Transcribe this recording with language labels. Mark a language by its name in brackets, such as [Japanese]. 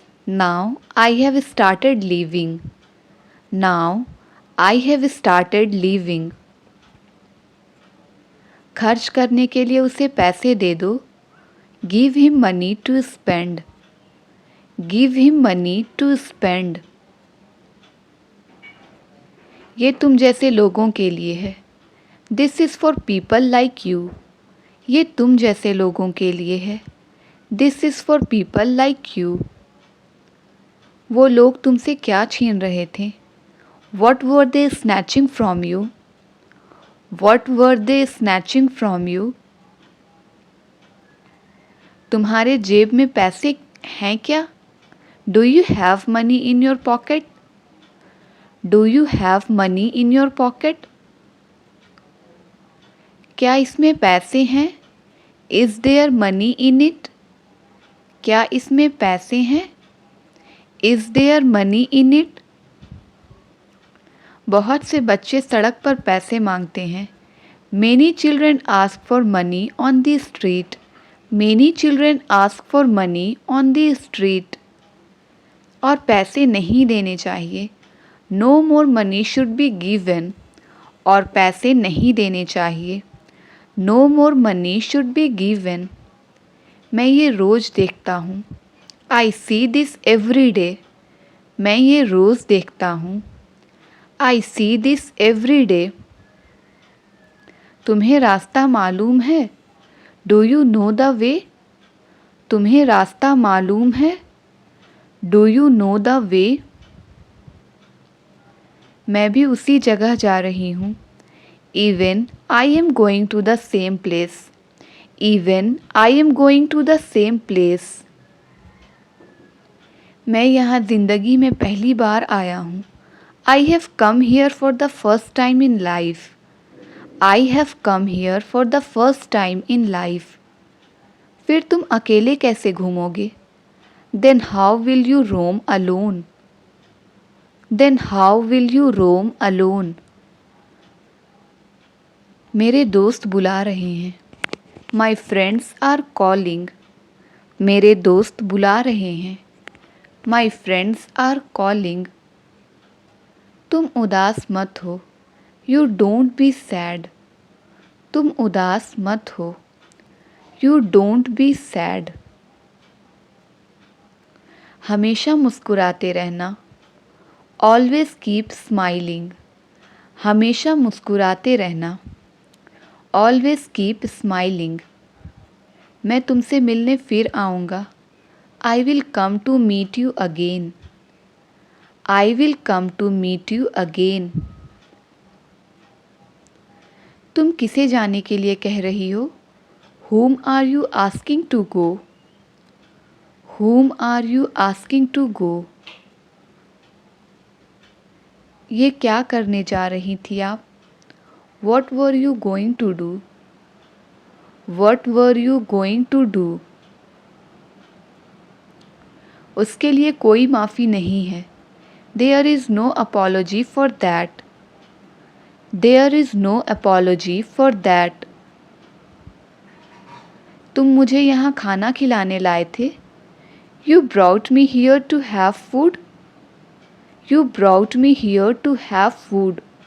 [English] Now I have started living. Now I have started living. [Hindi] खर्च करने के लिए उसे पैसे दे दो. [English] Give him money to spend. Give him money to spend. [Hindi] ये तुम जैसे लोगों के लिए है. [English] This is for people like you. [Hindi] ये तुम जैसे लोगों के लिए है. [English] This is for people like you. [Hindi] वो लोग तुमसे क्या छीन रहे थे? [English] What were they snatching from you? What were they snatching from you? [Hindi] तुम्हारे जेब में पैसे हैं क्या? [English] Do you have money in your pocket? Do you have money in your pocket? [Hindi] क्या इसमें पैसे हैं? [English] Is there money in it? [Hindi] क्या इसमें पैसे हैं? [English] Is there money in it? [Hindi] बहुत से बच्चे सड़क पर पैसे मांगते हैं. [English] Many children ask for money on the street. Many children ask for money on the street. [Hindi] और पैसे नहीं देने चाहिए. [English] No more money should be given. [Hindi] और पैसे नहीं देने चाहिए. [English] No more money should be given. [Hindi] मैं ये रोज़ देखता हूँ. [English] I see this every day. [Hindi] मैं ये रोज़ देखता हूँ. [English] I see this every day. [Hindi] तुम्हें रास्ता मालूम है? [English] Do you know the way? [Hindi] तुम्हें रास्ता मालूम है? [English] Do you know the way? [Hindi] मैं भी उसी जगह जा रही हूँ. [English] Even I am going to the same place. Even I am going to the same place. [Hindi] मैं यहाँ ज़िंदगी में पहली बार आया हूँ. [English] I have come here for the first time in life. I have come here for the first time in life. [Hindi] फिर तुम अकेले कैसे घूमोगे? [English] Then how will you roam alone? Then how will you roam alone? [Hindi] मेरे दोस्त बुला रहे हैं. [English] My friends are calling. [Hindi] मेरे दोस्त बुला रहे हैं. [English] My friends are calling. [Hindi] तुम उदास मत हो. [English] You don't be sad. [Hindi] तुम उदास मत हो. [English] You don't be sad. [Hindi] हमेशा मुस्कुराते रहना. [English] Always keep smiling. [Hindi] हमेशा मुस्कुराते रहना. [English] Always keep smiling. [Hindi] मैं तुमसे मिलने फिर आऊँगा. [English] I will come to meet you again. I will come to meet you again. [Hindi] तुम किसे जाने के लिए कह रही हो? [English] Whom are you asking to go? Whom are you asking to go? [Hindi] ये क्या करने जा रही थी आप? [English] What were you going to do? What were you going to do? [Hindi] उसके लिए कोई माफ़ी नहीं है. [English] There is no apology for that. There is no apology for that. [Hindi] तुम मुझे यहाँ खाना खिलाने लाए थे. [English] You brought me here to have food. You brought me here to have food.